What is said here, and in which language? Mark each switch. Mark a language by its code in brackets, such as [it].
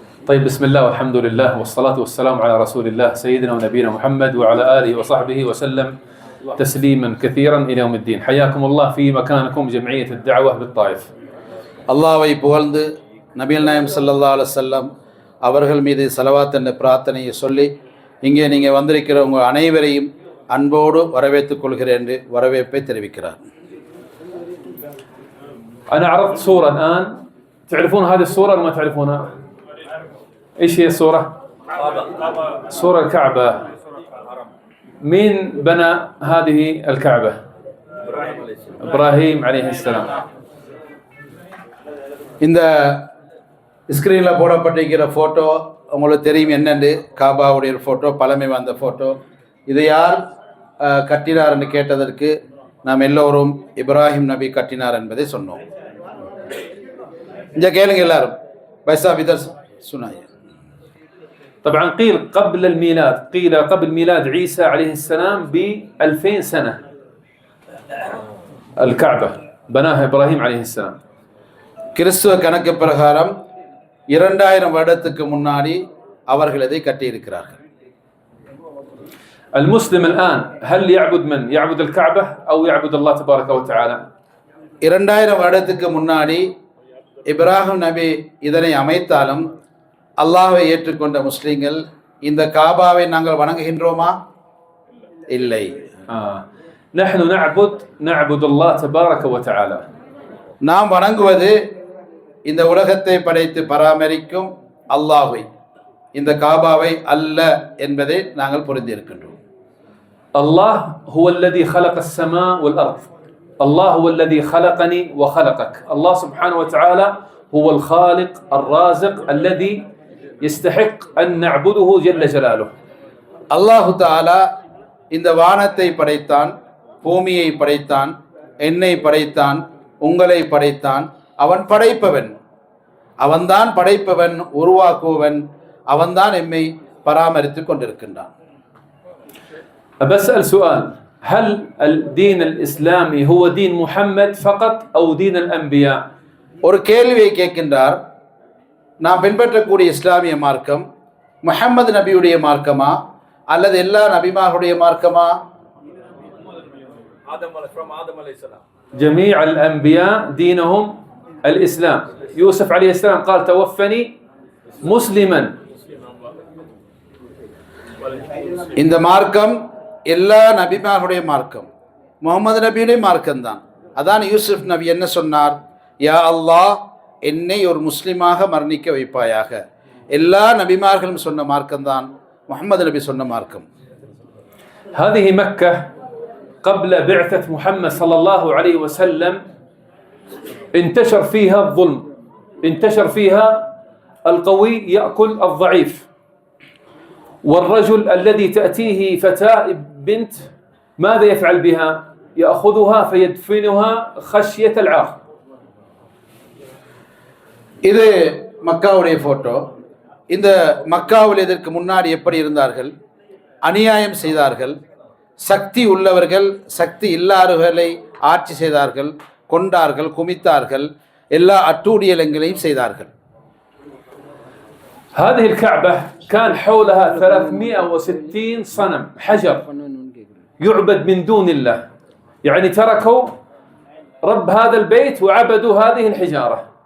[ar] طيب بسم الله والحمد لله والصلاة والسلام على رسول الله سيدنا ونبينا محمد وعلى آله وصحبه وسلم تسليما كثيرا إلى يوم الدين. حياكم الله في مكانكم جمعية الدعوة بالطائف. [ta] அல்லாஹ்வை புகழ்ந்து நபிகள் நாயகம் ஸல்லல்லாஹு அலைஹி வஸல்லம் அவர்கள் மீது ஸலவாத் என்ற பிரார்த்தனையை சொல்லி இங்கே நீங்கள் வந்திருக்கிற உங்கள் அனைவரையும் அன்போடு வரவேற்றுக் கொள்கிறேன் என்று வரவேற்பை தெரிவிக்கிறார். [ar] أنا عرضت صورة الآن، تعرفون هذه الصورة ولا ما تعرفونها؟ إيش هي الصورة؟ صورة الكعبة. مين بنى هذه الكعبة؟ إبراهيم عليه السلام. [ta] இந்த ஸ்க்ரீனில் போடப்பட்டிருக்கிற ஃபோட்டோ உங்களுக்கு தெரியும் என்னென்று. காபாவுடைய ஃபோட்டோ, பழமை வந்த ஃபோட்டோ. இதை யார் கட்டினார் என்று கேட்டதற்கு நாம் எல்லோரும் இப்ராஹிம் நபி கட்டினார் என்பதை சொன்னோம். இங்கே கேளுங்க எல்லாரும். பைசா விதர் சுனாய். [ar] طبعا قيل قبل الميلاد، قيل قبل ميلاد عيسى عليه السلام ب2000 سنة الكعبة بناها إبراهيم عليه السلام. [ta] கிறிஸ்துவ கணக்கு பிரகாரம் 2000 வருடத்துக்கு முன்னாடி அவர்கள் இதை கட்டியிருக்கிறார்கள். [ar] المسلم الآن هل يعبد من؟ يعبد الكعبة أو يعبد الله تبارك وتعالى؟ [ta] 2000 வருடத்துக்கு முன்னாடி இப்ராஹிம் நபி இதனை அமைத்தாலும் அல்லாஹ்வை ஏற்றுக்கொண்ட முஸ்லிம்கள் இந்த காபாவை நாங்கள் வணங்குகின்றோமா? இல்லை. [ar] نحن نعبد الله تبارك وتعالى. [ta] நாம் வணங்குவது இந்த உலகத்தை படைத்து பராமரிக்கும் அல்லாஹ்வை, இந்த காபாவை அல்ல என்பதை நாங்கள் புரிந்திருக்கின்றோம். [ar] الله هو الذي خلق السماء والأرض. الله هو الذي خلقني وخلقك. الله سبحانه وتعالى هو الخالق الرازق الذي يستحق أن نعبده جل جلاله. [ta] அல்லாஹு தஆலா இந்த வானத்தை படைத்தான், பூமியை படைத்தான், என்னை படைத்தான், உங்களை படைத்தான். அவன் படைப்பவன், அவன்தான் படைப்பவன், உருவாக்குவவன், அவன்தான் எம்மை பராமரித்துக் கொண்டிருக்கின்றான். [ar] بسأل سؤال، هل الدين الإسلامي هو دين محمد فقط أو دين الأنبياء؟ [ta] ஒரு கேள்வியை கேட்கின்றார். நாம் பின்பற்றக்கூடிய இஸ்லாமிய மார்க்கம் முஹம்மது நபியுடைய மார்க்கமா அல்லது எல்லா நபிமார்களுடைய மார்க்கமா? [ar] جميع الأنبياء دينهم الإسلام. يوسف عليه السلام قال توفني مسلما. [ta] இந்த மார்க்கம் எல்லா நபிமார்களுடைய மார்க்கம், முகமது நபியுடைய மார்க்கம் தான். அதான் யூசுப் நபி என்ன சொன்னார்? யா அல்லாஹ், என்னை ஒரு முஸ்லிமாக மரணிக்க வைப்பாயாக. எல்லா நபிமார்களும் சொன்ன மார்க்கம் தான் முஹம்மது நபி சொன்ன மார்க்கம். [ar] هذه مكة قبل بعثة محمد صلى الله عليه وسلم انتشر فيها الظلم، انتشر فيها القوي يأكل الضعيف، والرجل الذي تأتيه فتاة بنت ماذا يفعل بها؟ يأخذها فيدفنها خشية العار. [ta] இது மக்காவுடைய ஃபோட்டோ. இந்த மக்காவில் இதற்கு முன்னாடி எப்படி இருந்தார்கள்? அநியாயம் செய்தார்கள், சக்தி உள்ளவர்கள் சக்தி இல்லாதவர்களை ஆட்சி செய்தார்கள், கொண்டார்கள், குமித்தார்கள், எல்லா அட்டூழியங்களையும் செய்தார்கள். [ar] هذه الكعبة كان حولها 360 صنم حجر يعبد من دون الله، يعني تركوا رب هذا البيت وعبدوا هذه الحجارة.